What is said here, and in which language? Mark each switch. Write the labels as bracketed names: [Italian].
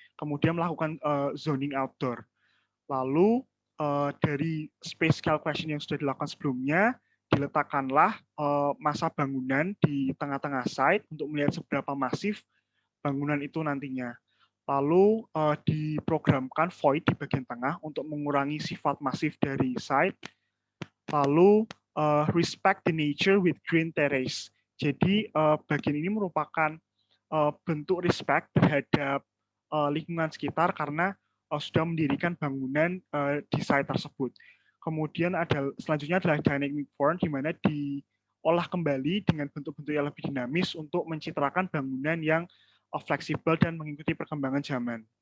[Indonesian] Kemudian melakukan zoning outdoor. Lalu dari space calculation yang sudah dilakukan sebelumnya, diletakkanlah massa bangunan di tengah-tengah site untuk melihat seberapa masif bangunan itu nantinya. Lalu diprogramkan void di bagian tengah untuk mengurangi sifat masif dari site. [English] Lalu respect the nature with green terrace. [Indonesian] Jadi bagian ini merupakan bentuk respect terhadap lingkungan sekitar karena sudah mendirikan bangunan di site tersebut. Kemudian selanjutnya adalah dynamic form, di mana diolah kembali dengan bentuk-bentuk yang lebih dinamis untuk mencitrakan bangunan yang fleksibel dan mengikuti perkembangan zaman.